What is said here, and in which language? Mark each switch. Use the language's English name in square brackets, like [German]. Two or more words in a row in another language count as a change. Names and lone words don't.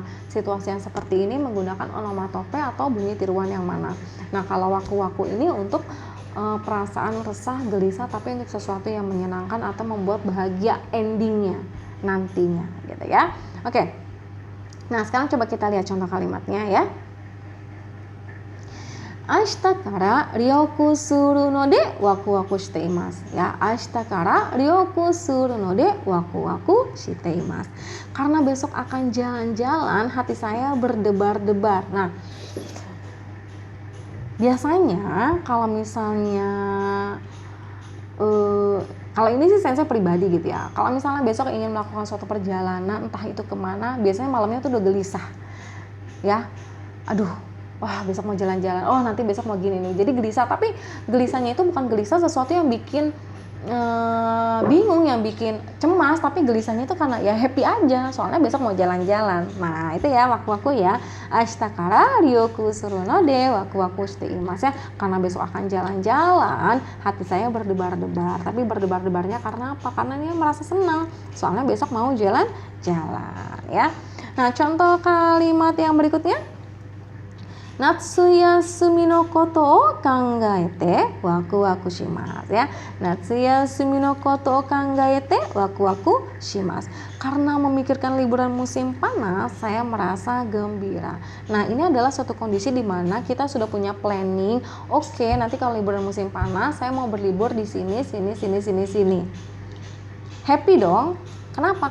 [Indonesian] Situasi yang seperti ini menggunakan onomatope atau bunyi tiruan yang mana. Nah, kalau waku-waku ini untuk perasaan resah, gelisah, tapi untuk sesuatu yang menyenangkan atau membuat bahagia endingnya nantinya gitu ya. Oke. Nah, sekarang coba kita lihat contoh kalimatnya ya. [Japanese] 明日から旅行するのでワクワクしています. Ya, 明日から旅行するのでワクワクしています. [Indonesian] Karena besok akan jalan-jalan, hati saya berdebar-debar. Nah, biasanya kalau misalnya kalau ini sih saya pribadi gitu ya, kalau misalnya besok ingin melakukan suatu perjalanan entah itu kemana, biasanya malamnya tuh udah gelisah ya, aduh, wah besok mau jalan-jalan, oh nanti besok mau gini nih, jadi gelisah. Tapi gelisahnya itu bukan gelisah sesuatu yang bikin bingung, yang bikin cemas, tapi gelisahnya itu karena ya happy aja, soalnya besok mau jalan-jalan. Nah, itu ya waku-waku ya. [Japanese] 明日から旅行するのでワクワクしています ya. [Indonesian] Karena besok akan jalan-jalan, hati saya berdebar-debar. Tapi berdebar-debarnya karena apa? Karena dia merasa senang, soalnya besok mau jalan-jalan ya. Nah, contoh kalimat yang berikutnya. [Japanese] 夏休みのことを考えてワクワクします ya. 夏休みのことを考えてワクワクします. [Indonesian] Karena memikirkan liburan musim panas, saya merasa gembira. Nah, ini adalah suatu kondisi di mana kita sudah punya planning. Oke, nanti kalau liburan musim panas, saya mau berlibur di sini, sini, sini, sini, sini. Happy dong. Kenapa?